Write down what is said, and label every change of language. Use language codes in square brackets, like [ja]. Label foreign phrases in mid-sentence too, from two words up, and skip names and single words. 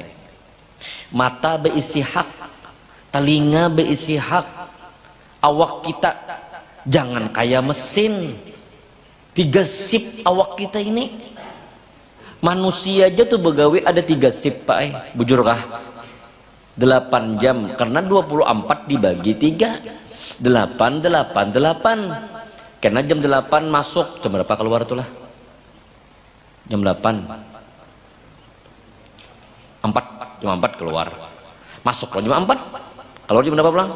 [bjn] Mata beisi hak, telinga beisi hak. Awak kita jangan kayak mesin. 3 sip awak kita ini. Manusia aja tuh begawe ada 3 sip Pak Ai. Bujur kah? 8 jam karena 24 dibagi 3 8 karena jam 8 masuk, jam berapa keluar tuh lah? Jam 8 jam 4 keluar, masuk jam 4, keluar jam berapa pulang?